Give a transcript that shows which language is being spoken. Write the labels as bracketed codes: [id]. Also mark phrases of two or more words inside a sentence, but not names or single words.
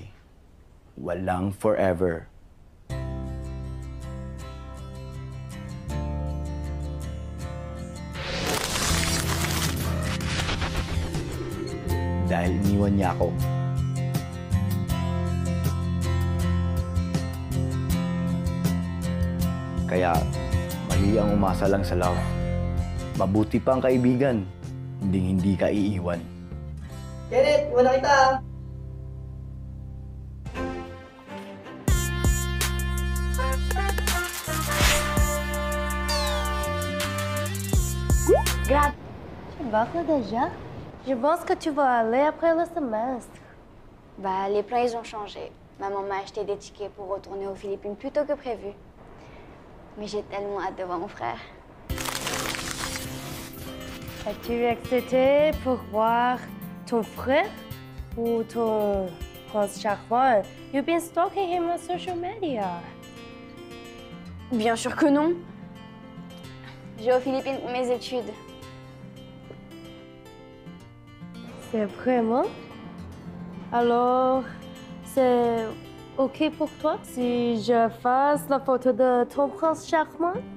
[tl] Walang forever. Dahil iniwan niya ako. Kaya, mali ang umasa lang sa love. Mabuti pa ang kaibigan, hindi ka iiwan. Kenneth, wala kita ah. [fr] Grave. Tu vas quoi déjà? Je pense que tu vas aller après le semestre. Bah, les plans, ils ont changé. Maman m'a acheté des tickets pour retourner aux Philippines plus tôt que prévu. Mais j'ai tellement hâte de voir mon frère. Es-tu excité pour voir ton frère ou ton prince charmant? [en] You've been stalking him on social media. [fr] Bien sûr que non. Je vais aux Philippines pour mes études. C'est vraiment? Alors, c'est OK pour toi si je fasse la photo de ton prince charmant?